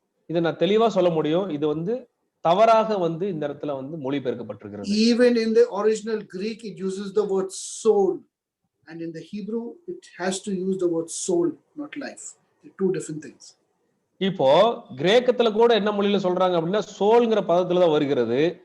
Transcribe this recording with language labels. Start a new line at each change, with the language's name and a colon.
Tamil: இத நான் தெளிவா சொல்ல முடியும். இது தவறாக இந்த இடத்துல மொழிபெயர்க்கப்பட்டிருக்கிறது.
English: Even in the original Greek it uses the word soul, and in the Hebrew it has to use the word soul, not life. They're two different things.
Tamil: இப்போ கிரேக்கத்துல கூட என்ன மொழியில சொல்றாங்க அப்படின்னா சோல்ங்கிற பதத்துலதான் வருகிறது.